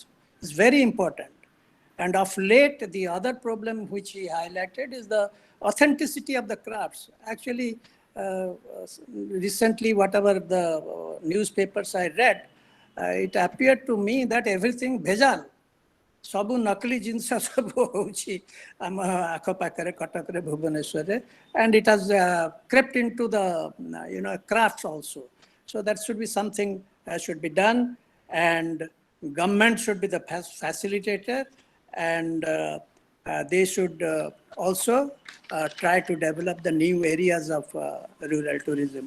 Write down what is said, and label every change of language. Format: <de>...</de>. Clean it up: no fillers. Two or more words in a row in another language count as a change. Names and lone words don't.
<en>It's very important. And of late, the other problem which he highlighted is the authenticity of the crafts. Actually, recently, whatever the newspapers I read, it appeared to me that everything bhejal.</en> <or>ସବୁ ନକଲି ଜିନିଷ ସବୁ ହେଉଛି ଆମ ଆଖପାଖରେ କଟକରେ ଭୁବନେଶ୍ୱରରେ,</or> <en>and it has crept into the crafts also. So that should be something should be done, and government should be the facilitator, and they should also try to develop the new areas of rural tourism.</en>